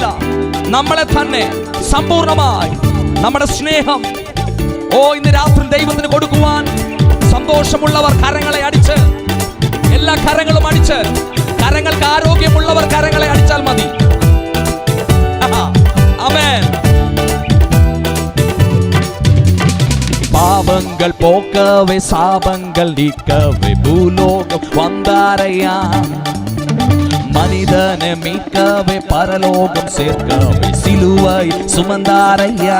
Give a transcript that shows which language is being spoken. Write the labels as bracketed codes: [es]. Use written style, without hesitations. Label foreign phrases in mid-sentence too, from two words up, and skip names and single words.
[ml] നമ്മളെ തന്നെ സമ്പൂർണമായി നമ്മുടെ സ്നേഹം ഇന്ന് രാത്രി ദൈവത്തിന് കൊടുക്കുവാൻ സന്തോഷമുള്ളവർ കരങ്ങളെ അടിച്ച്, എല്ലാ കരങ്ങളും അടിച്ച്, കരങ്ങൾക്ക് ആരോഗ്യമുള്ളവർ കരങ്ങളെ അടിച്ചാൽ മതി. ആമേൻ. [ta] பாவங்கள் போக்கவே சாபங்கள் நீக்கவே பூலோகம் வந்தாரையா, மனிதனை மீட்கவே பரலோகம் சேர்க்கவே சிலுவை சுமந்தாரையா.